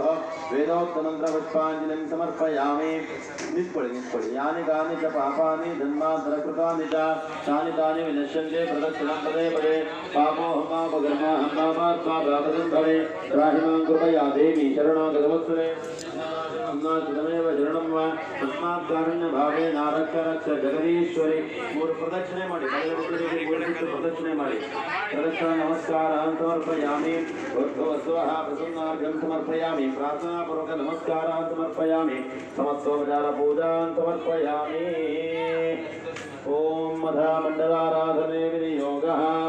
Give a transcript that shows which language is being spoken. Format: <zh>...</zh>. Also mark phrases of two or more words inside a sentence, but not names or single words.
<sa>वेदोक्तमन्त्रपुष्पाञ्जलिं समर्पयामि। निष्पळि यानि कानि च पापानि जन्मान्तरकृतानि च तानि तानि विनश्यन्ते प्रदक्षिणं पदे पदे। पापोऽहं पापात्मा भवे त्राहि मां कृपया देवी शरणागतवत्सले तमेव शरणं वा तस्मात्कारुण्यभावे नारक्ष रक्ष जगदीश्वरी।</sa> <kn>मूರು ಪ್ರದಕ್ಷಿಣೆ ಮಾಡಿ ಪ್ರದಕ್ಷಿಣೆ ಮಾಡಿ</kn> <sa>ಪ್ರದಕ್ಷಿಣ ನಮಸ್ಕಾರಾನ್ ಸಮರ್ಪಯಾಮಿ। ಸ್ವಃ ಪ್ರಸನ್ನಾರ್ಘ್ಯಂ ಸಮರ್ಪಯಾಮಿ। ಪ್ರಾರ್ಥನಾಪೂರ್ವಕ ನಮಸ್ಕಾರಾನ್ ಸಮರ್ಪಯಾಮಿ। ಸಮಸ್ತೋಪಚಾರ ಪೂಜಾನ್ ಸಮರ್ಪಯಾಮಿ। ಓಂ ಮಧಾ ಮಂಡಲಾರಾಧನೆ ವಿನಿಯೋಗಃ।</sa>